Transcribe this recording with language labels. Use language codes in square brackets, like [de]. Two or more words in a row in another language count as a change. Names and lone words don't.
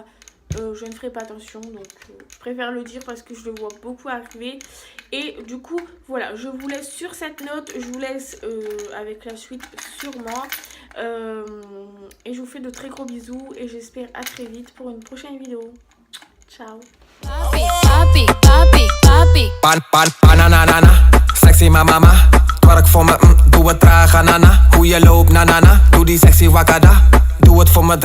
[fr] Je ne ferai pas attention, donc je préfère le dire parce que je le vois beaucoup arriver. Et du coup voilà, je vous laisse sur cette note, je vous laisse avec la suite sûrement, et je vous fais de très gros bisous, et j'espère à très vite pour une prochaine vidéo. Ciao. [nl] Bananana, [en] sexy mama, [nl] twerk voor me, doe het traag, nana. Hoe je loopt, nanana, doe die sexy wakada, doe het voor me.